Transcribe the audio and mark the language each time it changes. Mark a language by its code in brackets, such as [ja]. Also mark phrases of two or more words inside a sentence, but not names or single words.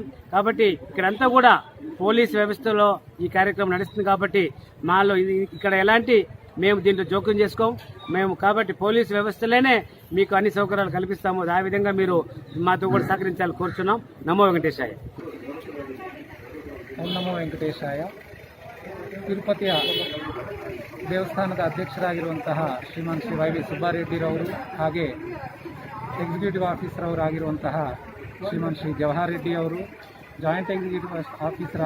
[te] కాబట్టి ఇక్కడంతా కూడా పోలీసు వ్యవస్థలో ఈ కార్యక్రమం నడుస్తుంది. కాబట్టి మాలో ఇక్కడ ఎలాంటి మేము దీంట్లో జోక్యం చేసుకోం కాబట్టి పోలీసు వ్యవస్థలోనే మీకు అన్ని సౌకర్యాలు కల్పిస్తాము. ఆ విధంగా మీరు మాతో కూడా సహకరించాలని కోరుచున్నాం. [sa] నమో వెంకటేశాయ. ಓಂ ನಮೋ ವೆಂಕಟೇಶಾಯ. [kn] ತಿರುಪತಿಯ ದೇವಸ್ಥಾನದ ಅಧ್ಯಕ್ಷರಾಗಿರುವಂತಹ ಶ್ರೀಮಾನ್ ಶ್ರೀ ವೈ ವಿ ಸುಬ್ಬಾರೆಡ್ಡಿರವರು ಹಾಗೆ [en] executive officer [kn] ಅವರಾಗಿರುವಂತಹ ಶ್ರೀಮಾನ್ ಶ್ರೀ ಜವಾಹರ್ ರೆಡ್ಡಿ ಅವರು, [en] joint executive officer